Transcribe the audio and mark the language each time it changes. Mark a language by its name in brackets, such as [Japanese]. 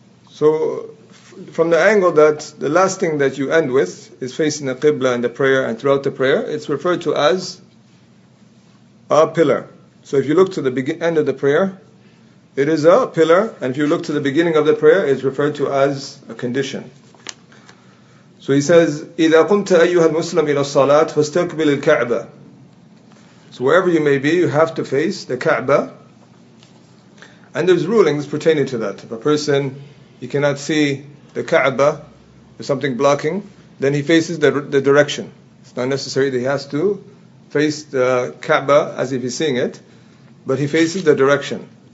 [English] So, from the angle that the last thing that you end with is facing the qibla in the prayer and throughout the prayer, it's referred to as a pillar. So if you look to the end of the prayer, it is a pillar, and if you look to the beginning of the prayer, it's referred to as a condition. So he says, [Arabic] إِذَا قُمْتَ أَيُّهَا الْمُسْلِمِ إِلَى الصَّلَاةِ فَاسْتَقْبِلِ الْكَعْبَةِ. [English] So wherever you may be, you have to face the Kaaba. And there's rulings pertaining to that. If a person, he cannot see the Kaaba, there's something blocking, then he faces the direction. It's not necessary that he has to face the Kaaba as if he's seeing it, but he faces the direction.